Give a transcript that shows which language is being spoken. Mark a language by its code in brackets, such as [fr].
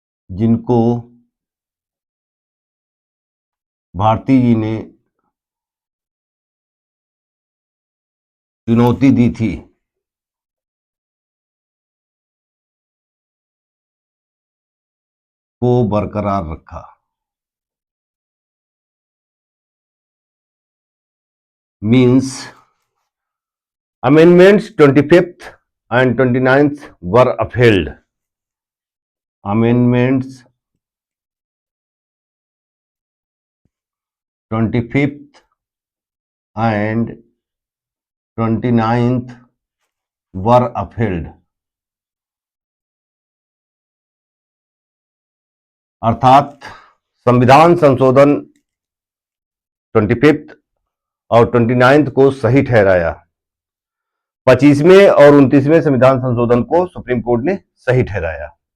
[hi] जिनको भारती जी ने चुनौती दी थी, को बरकरार रखा। [en] Means amendments 25th and 29th were upheld. Amendments 25th and 29th were upheld. [hi] अर्थात संविधान संशोधन 25th और 29th को सही ठहराया। 25वें और 29वें संविधान संशोधन को सुप्रीम कोर्ट ने सही ठहराया।